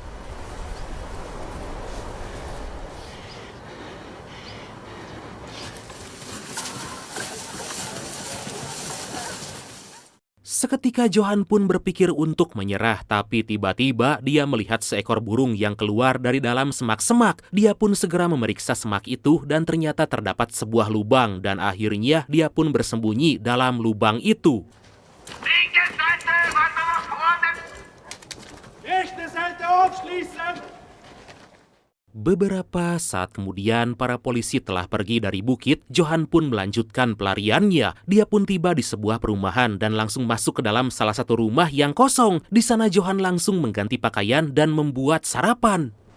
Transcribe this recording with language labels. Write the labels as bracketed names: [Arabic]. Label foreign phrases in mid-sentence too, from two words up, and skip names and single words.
[Indonesian] Seketika Johan pun berpikir untuk menyerah, tapi tiba-tiba dia melihat seekor burung yang keluar dari dalam semak-semak. Dia pun segera memeriksa semak itu dan ternyata terdapat sebuah lubang dan akhirnya dia pun bersembunyi dalam lubang itu. [German] Linke Seite, weiter nach vorne! Rechte Seite aufschließen! [Indonesian] Beberapa saat kemudian, para polisi telah pergi dari bukit. Johan pun melanjutkan pelariannya. Dia pun tiba di sebuah perumahan dan langsung masuk ke dalam salah satu rumah yang kosong. Di sana Johan langsung mengganti pakaian dan membuat sarapan.